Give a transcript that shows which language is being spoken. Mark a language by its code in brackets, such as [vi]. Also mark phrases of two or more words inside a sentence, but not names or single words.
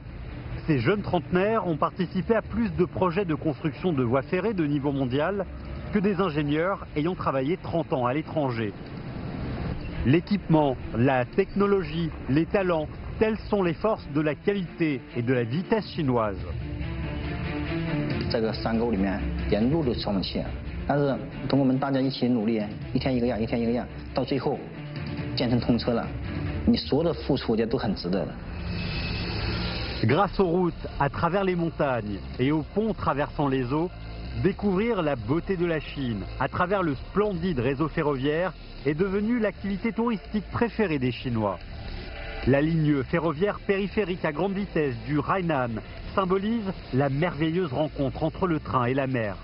[fr] Ces jeunes trentenaires ont participé à plus de projets de construction de voies ferrées de niveau mondial que des ingénieurs ayant travaillé 30 ans à l'étranger. L'équipement, la technologie, les talents, telles sont les forces de la qualité et de la vitesse chinoise. [zh] 这个山沟里面沿路都消冷器，但是通过我们大家一起努力，一天一个样，一天一个样，到最后建成通车了，你所有的付出也都很值得的。 [fr] Grâce aux routes à travers les montagnes et aux ponts traversant les eaux, découvrir la beauté de la Chine à travers le splendide réseau ferroviaire est devenue l'activité touristique préférée des Chinois. La ligne ferroviaire périphérique à grande vitesse du Hainan symbolise la merveilleuse rencontre entre le train et la mer.